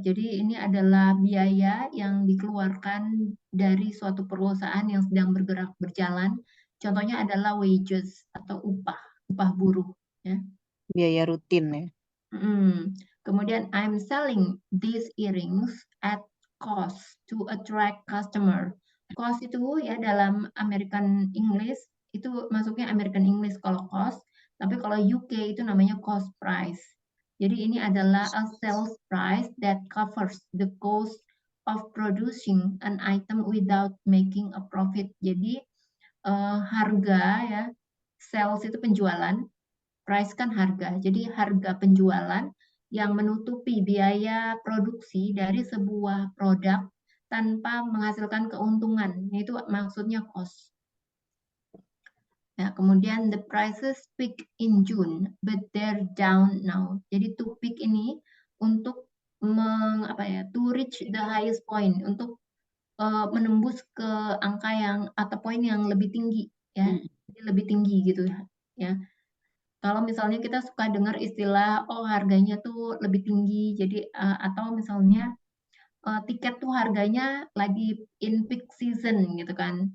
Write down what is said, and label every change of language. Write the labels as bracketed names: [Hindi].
[Indonesian] Jadi ini adalah biaya yang dikeluarkan dari suatu perusahaan yang sedang berjalan. Contohnya adalah wages atau upah buruh. Ya. Biaya rutin ya. Kemudian [English] I'm selling these earrings at cost to attract customer. [Indonesian] Cost itu ya dalam American English itu masuknya American English kalau cost, tapi kalau UK itu namanya cost price. Jadi ini adalah [English] a sales price that covers the cost of producing an item without making a profit. [Indonesian] Jadi harga ya, sales itu penjualan, price kan harga. Jadi harga penjualan yang menutupi biaya produksi dari sebuah produk tanpa menghasilkan keuntungan. Itu maksudnya cost. Nah, kemudian [English] the prices peak in June, but they're down now. [Indonesian] Jadi to peak ini untuk [English] to reach the highest point, [Indonesian] untuk menembus ke angka yang atau poin yang lebih tinggi ya, lebih tinggi gitu ya. Kalau misalnya kita suka dengar istilah harganya tuh lebih tinggi, jadi atau misalnya tiket tuh harganya lagi [English] in peak season [Indonesian] gitu kan.